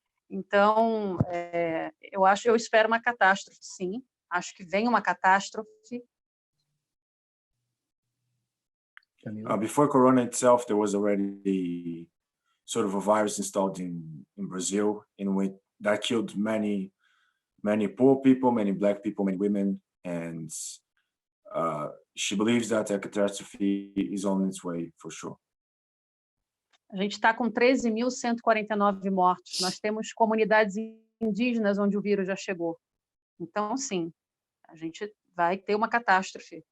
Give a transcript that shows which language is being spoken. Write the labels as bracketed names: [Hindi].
[Portuguese] Então, eu espero uma catástrofe, sim. Acho que vem uma catástrofe. [English] Before Corona itself, there was already sort of a virus installed in Brazil, in which that killed many poor people, many Black people, many women, and she believes that a catastrophe is on its way, for sure. [Portuguese] A gente está com 13.149 mortos. Nós temos comunidades indígenas onde o vírus já chegou. Então, sim, a gente vai ter uma catástrofe.